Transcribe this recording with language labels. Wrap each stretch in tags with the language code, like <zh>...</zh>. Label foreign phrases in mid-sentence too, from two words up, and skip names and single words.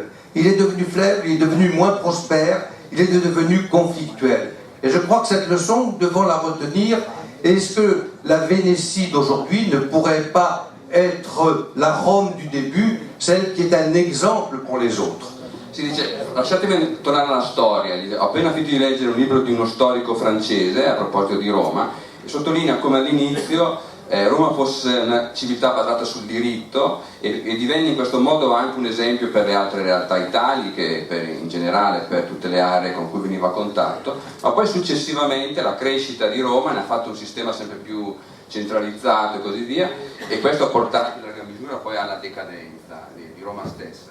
<fr>Il est devenu faible, il est devenu moins prospère, il est devenu conflictuel. Et je crois que cette leçon, nous devons la retenir. Est-ce que la Vénétie d'aujourd'hui ne pourrait pas être la Rome du début, celle qui est un exemple pour les autres?</fr> <it>si dice, lasciatemi tornare alla storia, ho appena finito di leggere un libro di uno storico francese a proposito di Roma, e sottolinea come all'inizio Roma fosse una civiltà basata sul diritto e divenne in questo modo anche un esempio per le altre realtà italiche, in generale per tutte le aree con cui veniva a contatto, ma poi successivamente la crescita di Roma ne ha fatto un sistema sempre più centralizzato e così via, e questo ha portato in larga misura poi alla decadenza di Roma stessa.</it>